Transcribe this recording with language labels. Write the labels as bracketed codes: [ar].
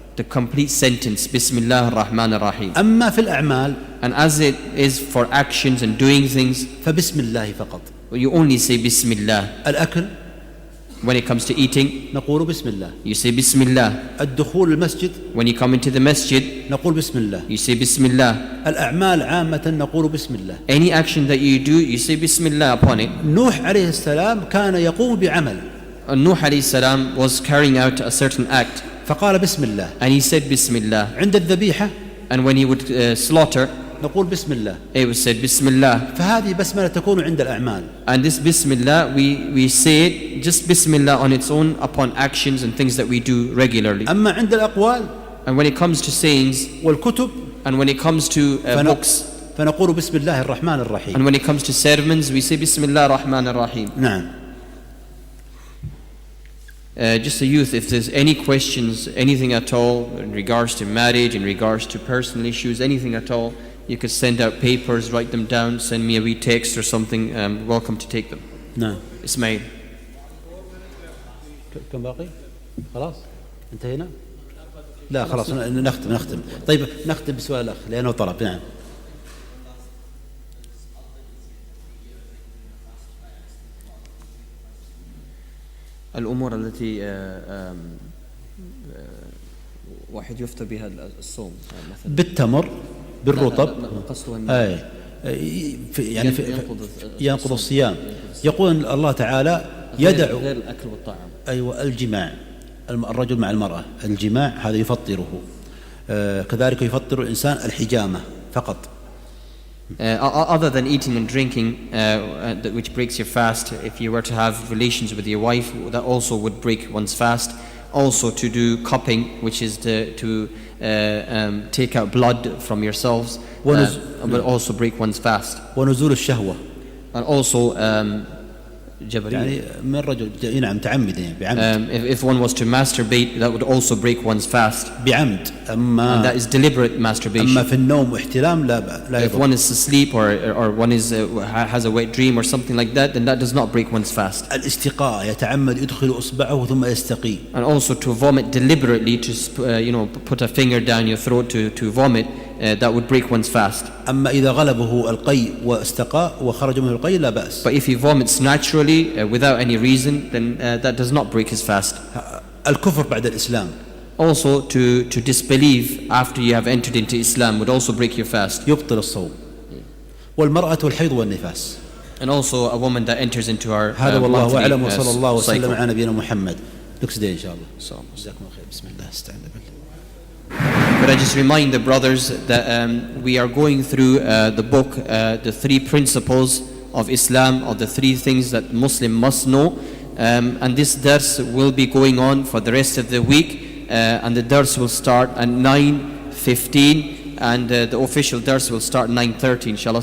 [en] The complete sentence Bismillah ar-Rahman ar-Rahim. [ar] أما في الأعمال. [en] And as it is for actions and doing things, [ar] فبسم الله فقط. [en] You only say Bismillah. [ar] الأكل. [en] When it comes to eating, [ar] نقول بسم الله. [en] You say Bismillah. [ar] الدخول المسجد. [en] When you come into the masjid, [ar] نقول بسم الله. [en] You say Bismillah. [ar] الأعمال عامة نقول بسم الله. [en] Any action that you do, you say Bismillah upon it. [ar] نوح عليه السلام كان يقوم بعمل. [en] Nuh alayhi salam was carrying out a certain act. [ar] فقال بسم الله. [en] And he said Bismillah. [ar] عند الذبيحة. [en] And when he would slaughter, [ar] نقول بسم الله. [en] He would say Bismillah. [ar] فهذه بسملة تكون عند الأعمال. [en] And this Bismillah, we say it just Bismillah on its own upon actions and things that we do regularly. [ar] أما عند الأقوال. [en] And when it comes to sayings. [ar] والكتب. [en] And when it comes to books. [ar] فنقول بسم الله الرحمن الرحيم. [en] And when it comes to sermons, we say Bismillah ar-Rahman ar-Rahim. [ar] نعم. [en] Just the youth, if there's any questions, anything at all in regards to marriage, in regards to personal issues, anything at all, you could send out papers, write them down, send me a wee text or something. Welcome to take them. [ar] نعم. Ismail. كم باقي؟ خلاص؟ انتهينا؟ لا خلاص نختم. طيب نختم بسؤال الأخ لأنه طلب. نعم. الأمور التي واحد يفطر بها الصوم مثلا بالتمر بالرطب. أي يعني ينقض الصيام. يقول الله تعالى يدعو غير الأكل والطعام. أيوة الجماع الرجل مع المرأة الجماع هذا يفطره. كذلك يفطر الإنسان الحجامة فقط. [en] Other than eating and drinking, which breaks your fast, if you were to have relations with your wife, that also would break one's fast. Also to do cupping, which is to take out blood from yourselves, will also break one's fast. [ar] ونزول الشهوة. [en] And also [ar] يعني من رجل نعم تعمد يعني بعمد. [en] If one was to masturbate, that would also break one's fast. [ar] بعمد. أما [en] and that is deliberate masturbation. [ar] أما في النوم واحتلام لا [en] If one is asleep or one is has a wet dream or something like that, then that does not break one's fast. [ar] الاستقاء يتعمد يدخل إصبعه ثم يستقي. [en] And also to vomit deliberately, to put a finger down your throat to vomit, that would break one's fast. [ar] أما إذا غلبه القي واستقى وخرج منه القي لا بأس. [en] But if he vomits naturally without any reason, then that does not break his fast. [ar] الكفر بعد الإسلام. [en] Also to disbelieve after you have entered into Islam would also break your fast. [ar] يبطل الصوم. والمرأة والحيض والنفاس. [en] And also a woman that enters into our [ar] هذا والله أعلم وصلى الله وسلم [en] cycle. [ar] على نبينا محمد. [en] Next day [ar] إن شاء الله. جزاكم الله خير. بسم الله استعين بالله. [en] But I just remind the brothers that we are going through the book, the 3 principles of Islam, or the 3 things that Muslim must know, and this dars will be going on for the rest of the week, and the dars will start at 9:15, and the official dars will start 9:30 inshallah.